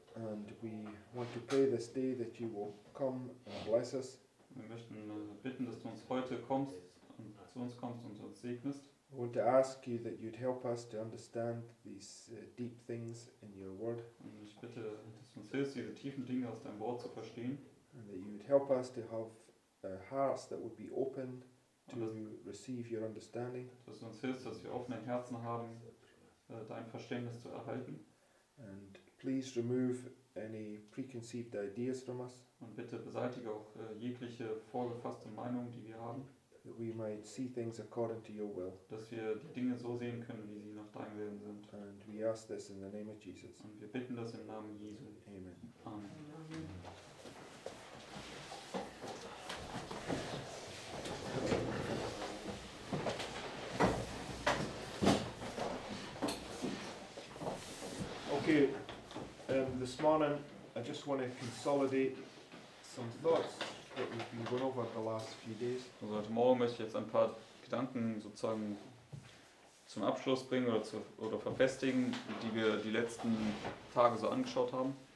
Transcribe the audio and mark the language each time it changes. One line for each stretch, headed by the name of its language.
English: and we want to pray this day that you will come and bless us.
German: Wir möchten bitten, dass du uns heute kommst und zu uns kommst und uns segnest.
English: I want to ask you that you'd help us to understand these deep things in your word,
German: Und ich bitte, dass du uns hilfst, diese tiefen Dinge aus deinem Wort zu verstehen.
English: and that you would help us to have hearts that would be open to receive your understanding,
German: Dass du uns hilfst, dass wir offene Herzen haben, dein Verständnis zu erhalten.
English: and please remove any preconceived ideas from us,
German: Und bitte beseitige auch jegliche vorgefasste Meinung, die wir haben,
English: that we might see things according to your will.
German: dass wir die Dinge so sehen können, wie sie nach deinem Willen sind.
English: And we ask this in the name of Jesus.
German: Und wir bitten das im Namen Jesu.
English: Amen.
German: Amen.
English: Okay, this morning I just want to consolidate some thoughts that we've been going over the last few days.
German: Also heute Morgen möchte ich jetzt ein paar Gedanken sozusagen zum Abschluss bringen oder verfestigen, die wir die letzten Tage so angeschaut haben.